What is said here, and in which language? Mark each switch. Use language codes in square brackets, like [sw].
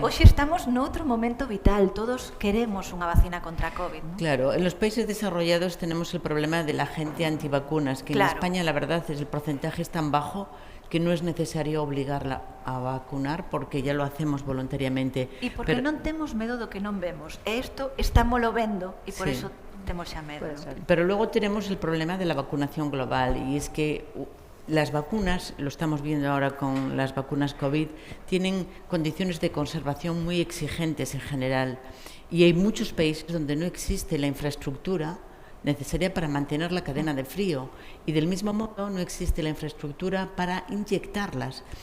[gl] hoxe estamos noutro momento vital, todos queremos unha vacina contra a COVID, non? [es] Claro, en los países desarrollados tenemos el problema de la gente antivacunas, que Claro. en España la verdad es el porcentaje es tan bajo que no es necesario obligarla a vacunar porque ya lo hacemos voluntariamente. [gl] E porque non temos medo do que non vemos. E isto estámoslo vendo e por Sí. eso temos xa medo. [es] Pero luego tenemos el problema de la vacunación global y es que las vacunas, lo estamos viendo ahora con las vacunas COVID, tienen condiciones de conservación muy exigentes en general y hay muchos países donde no existe la infraestructura necesaria para mantener la cadena de frío y del mismo modo no existe la infraestructura para inyectarlas.